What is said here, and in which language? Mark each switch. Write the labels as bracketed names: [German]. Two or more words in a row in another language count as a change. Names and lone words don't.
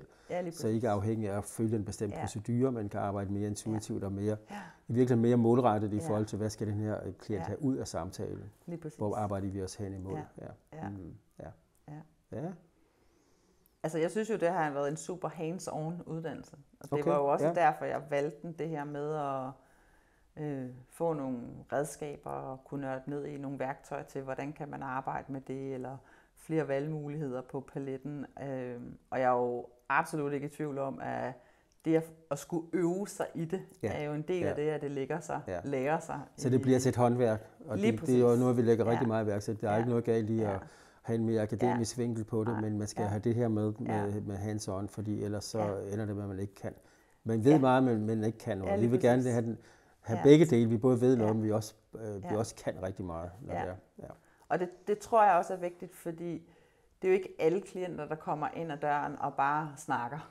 [Danish] Så I ikke er afhængige af at følge en bestemt procedure, men kan arbejde mere intuitivt og mere, i virkeligheden mere målrettet i forhold til, hvad skal den her klient have ud af samtalen. Hvor arbejder vi også hen imod. Altså jeg synes jo, det har været en super hands-on uddannelse. Og det var jo også derfor, jeg valgte det her med at få nogle redskaber og kunne nørde ned i nogle værktøjer til, hvordan kan man arbejde med det, eller flere valgmuligheder på paletten. Og jeg er jo absolut ikke i tvivl om, at det at skulle øve sig i det, er jo en del af det, at det lærer sig. Så det bliver til et håndværk, og det er jo noget, vi lægger rigtig meget værk til. Der er ikke noget galt i at have en mere akademisk vinkel på det, men man skal have det her med hands-on, fordi ellers så ender det med, at man ikke kan. Man ved meget, men man ikke kan noget. Vi vil gerne have begge dele. Vi både ved noget, men vi også kan rigtig meget. Og det tror jeg også er vigtigt, fordi det er jo ikke alle klienter, der kommer ind ad døren og bare snakker.